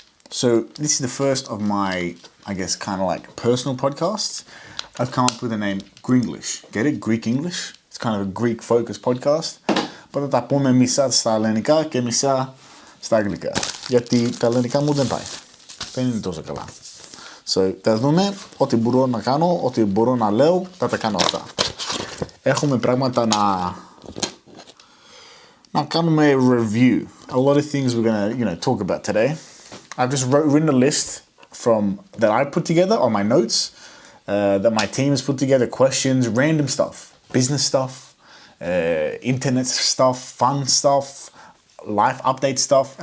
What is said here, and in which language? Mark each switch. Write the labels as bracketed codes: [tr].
[en] So this is the first of my, I guess, kind of like personal podcasts. I've come up with the name Grenglish. Get it? Greek English. It's kind of a Greek-focused podcast. [el] But θα τα πούμε μισά στα ελληνικά και μισά στα αγγλικά. Γιατί τα ελληνικά μου δεν πάει. Δεν είναι τόσο καλά. So, θα δούμε ό,τι μπορώ να κάνω, ό,τι μπορώ να λέω, θα τα κάνω αυτά. Έχουμε πράγματα να κάνουμε review. [en] A lot of things we're gonna, talk about today. I've just written a list that I put together on my notes, that my team has put together, questions, random stuff, business stuff, internet stuff, fun stuff, life update stuff.